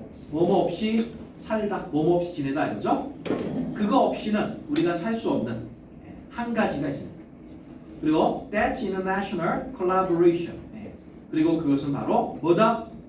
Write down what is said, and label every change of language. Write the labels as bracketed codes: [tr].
[ko] 뭐뭐 없이 살다, 뭐뭐 없이 지내다 이거죠? 그거 없이는 우리가 살 수 없는 한 가지가 있습니다. 그리고 [en] that's international collaboration. [ko] 그리고 그것은 바로 뭐다?